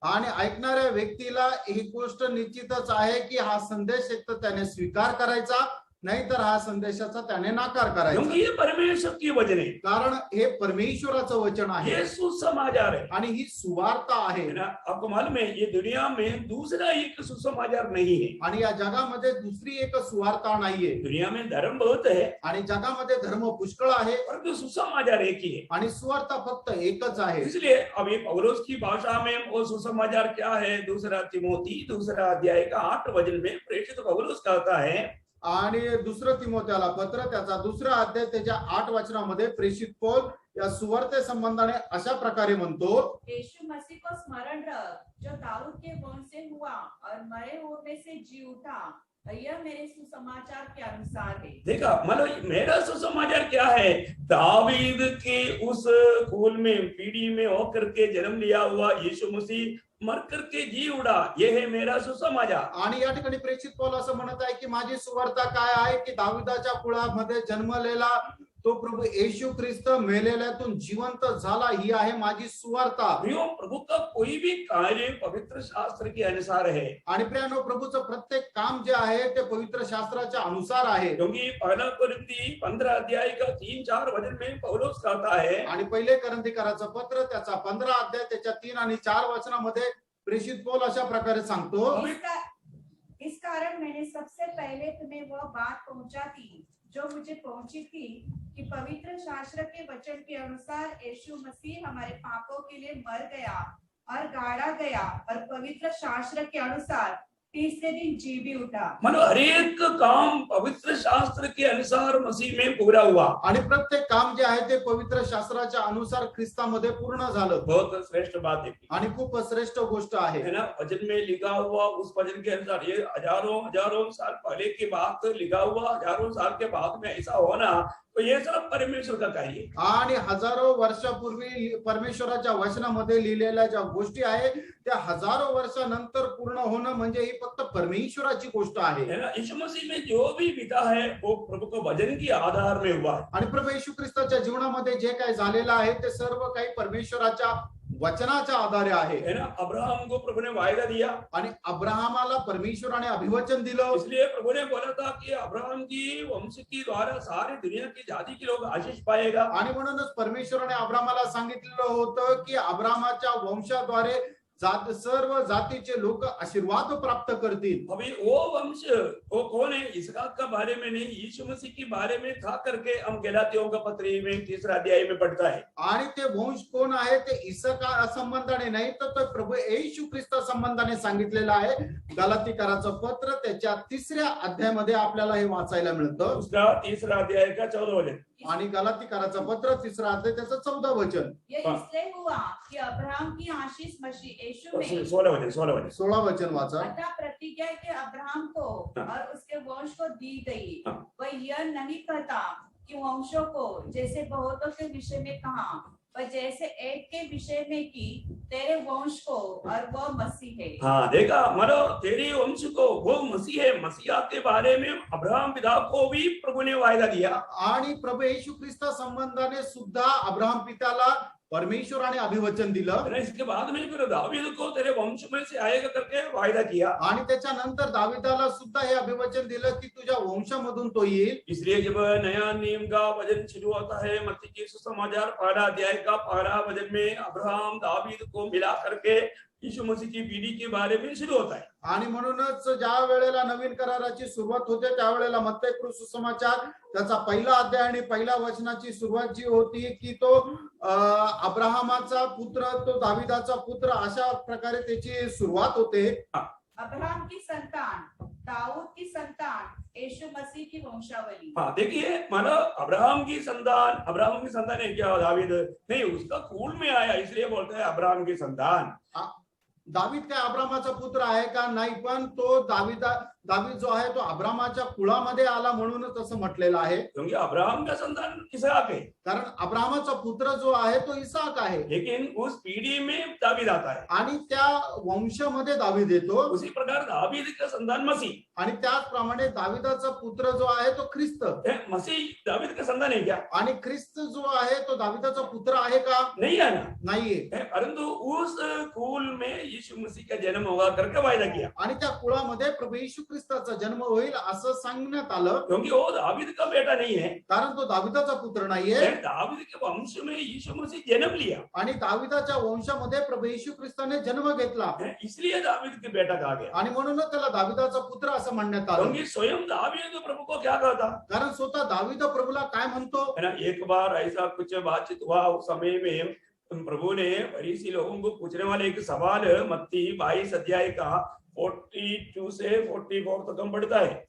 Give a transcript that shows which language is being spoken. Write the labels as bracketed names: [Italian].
[Marathi] आणि ऐकणाऱ्या व्यक्तीला ही गोष्ट निश्चितच आहे की हा संदेश एक तर त्याने स्वीकार करायचा, नाहीतर हा संदेशाचा त्याने नाकार करायचा. [Hindi] क्योंकि ये परमेश्वर की वचन है, [Marathi] कारण हे परमेश्वराचं वचन आहे [Hindi] ये सुसमाचार है। [Marathi] आणि ही सुवार्ता आहे. [Hindi] है ना, आपको मालूम है ये दुनिया में दूसरा एक सुसमाचार नहीं है। [Marathi] आणि या जगामध्ये दुसरी एक सुवार्ता नाहीये. [Hindi] दुनिया में धर्म बहुत है [Marathi] आणि जगामध्ये धर्म पुष्कळ आहे, [Hindi] परंतु सुसमाचार एक ही है। आणि सुवार्ता फक्त एकच आहे. इसलिए अभी पौलुस की भाषा में वो सुसमाचार क्या है? दूसरा तिमोथी 2 अध्याय का 8 वचन में प्रेषित पौलुस कहता है, [Marathi] आणि दुसरं तिमोथेला पत्र त्याचा 2 अध्याय त्याच्या 8 वचनामध्ये प्रेषित पौल या सुवार्ते संबंधाने अशा प्रकारे म्हणतो, [Hindi] यीशु मसीह को स्मरण रख जो दाऊद के वंश से हुआ और मरे हुए में से जी उठा, यह मेरे सुसमाचार के अनुसार है। देखा मतलब मेरा सुसमाचार क्या है? दावीद के उस कुल में पीढ़ी में होकर के जन्म लिया हुआ यीशु मसीह मर करके जी उड़ा, ये है मेरा सुसमाचार। [Marathi] आणि या ठिकाणी प्रेषित पौल असं म्हणत आहे की माझी सुवार्ता काय आहे की दाविदाच्या कुळामध्ये जन्मलेला तो प्रभू येशू ख्रिस्त मेलेल्यातून जिवंत झाला, ही आहे माझी सुवार्ता. [Hindi] प्रभु का कोई भी कार्य पवित्र शास्त्र के अनुसार है। [Marathi] आणि प्रियानो, प्रभूचं प्रत्येक काम जे आहे ते पवित्र शास्त्राच्या अनुसार आहे. [Hindi] क्योंकि पहला कोरिन्थी 15 अध्याय का 3-4 वचन में पौलुस कहता है, [Marathi] आणि पहिले करंथीकराचं पत्र त्याचा 15 अध्याय त्याच्या 3 आणि 4 वचनामध्ये प्रेषित पौल अशा प्रकारे सांगतो, [Hindi] इस कारण मैंने सबसे पहले तुम्हें वह बात पहुंचा दी जो मुझे पहुंची थी कि पवित्र शास्त्र के वचन के अनुसार यीशु मसीह हमारे पापों के लिए मर गया और गाड़ा गया और पवित्र शास्त्र के अनुसार तीसरे दिन जी भी उठा। मानो हर एक काम पवित्र शास्त्र के अनुसार मसीह में पूरा हुआ। [Marathi] आणि प्रत्येक काम जे आहे ते पवित्र शास्त्राच्या अनुसार ख्रिस्तामध्ये पूर्ण झालं. [Hindi] बहुत श्रेष्ठ बात है [Marathi] आणि खूप श्रेष्ठ गोष्ट आहे. [Hindi] है ना, वचन में लिखा हुआ उस वचन के अनुसार ये हजारों साल पहले की बात लिखा हुआ, हजारों साल के बाद में ऐसा होना, तो ये सब परमेश्वर का कार्य है। [Marathi] आणि हजारो वर्षापूर्वी परमेश्वराच्या वचनामध्ये लिहिलेल्या ज्या गोष्टी आहे त्या हजारो वर्षानंतर पूर्ण होणं म्हणजे ही फक्त परमेश्वराची गोष्ट आहे. [Hindi] है ना, यीशु मसीह में जो भी बीता है वो प्रभु के वचन के आधार में हुआ। [Marathi] आणि प्रभू येशू ख्रिस्ताच्या जीवनामध्ये जे काही झालेलं आहे ते सर्व काही परमेश्वराच्या वचनाच्या आधारे आहे. [Hindi] है ना, अब्राहम को प्रभु ने वायदा दिया [Marathi] आणि अब्राहमाला परमेश्वराने अभिवचन दिलं. [Hindi] इसलिए प्रभु ने बोला था कि अब्राहम की वंश के द्वारा सारी दुनिया की जाति के लोग आशीष पाएगा. [Marathi] आणि म्हणूनच परमेश्वराने अब्राहमाला सांगितलेलं होतं की अब्राहमाच्या वंशाद्वारे सर्व जातीचे लोक आशीर्वाद प्राप्त करतील. [Hindi] अभी वो वंश वो कौन है? इसहाक का बारे में नहीं, यीशु मसीह के बारे में था करके हम गलातियों का पत्री में 3 अध्याय में पढ़ता है. [Marathi] आणि ते वंश कोण आहे ते इसका संबंधाने नाही तर प्रभू येशू ख्रिस्त संबंधाने सांगितलेलं आहे. गलातीकराचं पत्र त्याच्या 3 अध्यायामध्ये आपल्याला हे वाचायला मिळतं. [Hindi] उसका 3 अध्याय का 14 वचन. [Marathi] आणि गलातीकराचं पत्र 3 अध्याय त्याचं 14 वचन. [Hindi] ये इसलिए हुआ कि अब्राहम की आशीष मसीह यीशु में 16 वचन [Marathi] 16 वचन वाचा. [Hindi] अतः प्रतिज्ञा के अब्राहम को और उसके वंश को दी गई। वह यह नहीं कहता कि वंशों को जैसे बहुतों के विषय में कहा, पर जैसे एक के विषय में कि तेरे वंश को, और वह मसीह है। हाँ देखा, मानो तेरे वंश को वो मसीह है। मसीहा के बारे में अब्राहम पिता को भी प्रभु ने वायदा दिया। [Marathi] आणि प्रभू येशू ख्रिस्ता संबंधाने सुद्धा अब्राहम पित्याला परमेश्वराने अभिवचन दिलं [Hindi] और इसके बाद में फिर दावीद को तेरे वंश में से आएगा करके वायदा किया। [Marathi] आणि त्याच्यानंतर दाविदाला सुद्धा हे अभिवचन दिलं की तुझ्या वंशामधून तो येईल। [Hindi] इसलिए जब नया नियम का वचन शुरू होता है, मत्ती की सुसमाचार 12 अध्याय का 12 वचन में अब्राहम दावीद को मिला करके यीशु मसीह की पीढ़ी के बारे में शुरू होता है। [Marathi] आणि म्हणूनच ज्या वेळेला नवीन कराराची सुरुवात होते त्यावेळेला मत्ती सुसमाचार त्याचा पहिला अध्याय आणि पहिल्या वचनाची सुरुवात जी होती की तो अब्राहमाचा पुत्र, तो दाविदाचा पुत्र, अशा प्रकारे त्याची सुरुवात होते। [Hindi] अब्राहम की संतान, दाऊद की संतान, यीशु मसीह की वंशावली। हाँ देखिए, मानो अब्राहम की संतान है क्या दावीद? नहीं, उसका कुल में आया, इसलिए बोलते हैं अब्राहम की संतान। [Marathi] दावीद काय अब्रामाचा पुत्र आहे का? नाही, पण तो दावीद जो आहे तो अब्रामाच्या कुळामध्ये आला म्हणूनच असं म्हटलेलं आहे। [Hindi] क्योंकि अब्राहम का संतान इसहाक है, [Marathi] कारण अब्रामाचा पुत्र जो आहे तो इसहाक आहे, [Hindi] लेकिन उस पीढ़ी में दावीद आता है। [Marathi] आणि त्या वंशामध्ये दावीद येतो। [Hindi] उसी प्रकार दावीद का संतान मसीह, [Marathi] आणि त्याचप्रमाणे दाविदाचा पुत्र जो आहे तो ख्रिस्त। [Hindi] मसीह दावीद का संतान है क्या? [Marathi] आणि ख्रिस्त जो आहे तो दाविदाचा पुत्र आहे का? [Hindi] नहीं है ना, [Marathi] नाहीये। [Hindi] परंतु उस कुल में यीशु मसीह का जन्म होगा करके वायदा किया। [Marathi] आणि त्या कुळामध्ये प्रभू येशू ख्रिस्ताचा जन्म होईल असं सांगण्यात आलं, [Hindi] क्योंकि वो दावीद का बेटा नहीं है, [Marathi] कारण तो दाविदाचा पुत्र नाहीये। [Hindi] दावीद के वंश में यीशु मसीह जन्म लिया, [Marathi] आणि दाविदाच्या वंशामध्ये प्रभू येशू ख्रिस्ताने जन्म घेतला, [Hindi] इसलिए दावीद के बेटा कहा गया। [Marathi] आणि म्हणूनच त्याला दाविदाचा पुत्र असं म्हणण्यात आलं। [Hindi] क्योंकि स्वयं दावीद प्रभु को क्या कहता, [Marathi] कारण स्वतः दाविद प्रभूला काय म्हणतो? [Hindi] है ना, एक बार ऐसा कुछ बातचीत हुआ उस समय में प्रभु ने फरीसी लोगों को पूछने वाले एक सवाल मत्ती 22 अध्याय का 42 से 44 तक हम पढ़ता है।